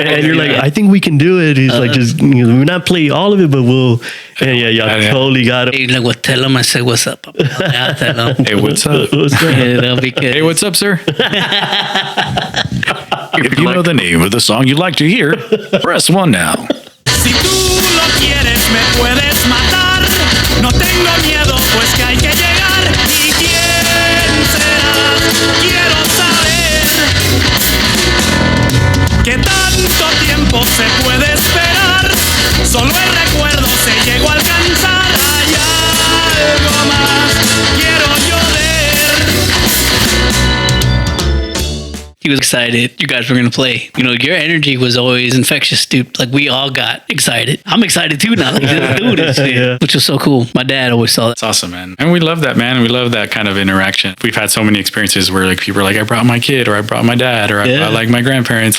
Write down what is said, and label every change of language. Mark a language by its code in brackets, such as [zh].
[en] And you're like, I think we can do it. He's like, just we're not play all of it, but we'll. And yeah, totally got it. He's like, well, tell him I said, what's up? Yeah, tell him. Hey, what's up? Hey, what's up, sir? If you know the name of the song you'd like to hear, press 1 now. [es] Si tú lo quieres, me puedes matar. No tengo miedo, pues que hay que llegar. ¿Y quién será? Quiero saber. ¿Qué tanto tiempo se puede esperar? Solo el recuerdo se llegó a alcanzar. Hay algo más, quiero yo ver. [en] He was excited. You guys were going to play. Your energy was always infectious, dude. Like, we all got excited. I'm excited too now. Like, let's do this shit. Which was so cool. My dad always saw that. It's awesome, man. And we love that, man. We love that kind of interaction. We've had so many experiences where like people are like, I brought my kid, or I brought my dad, or I brought like my grandparents.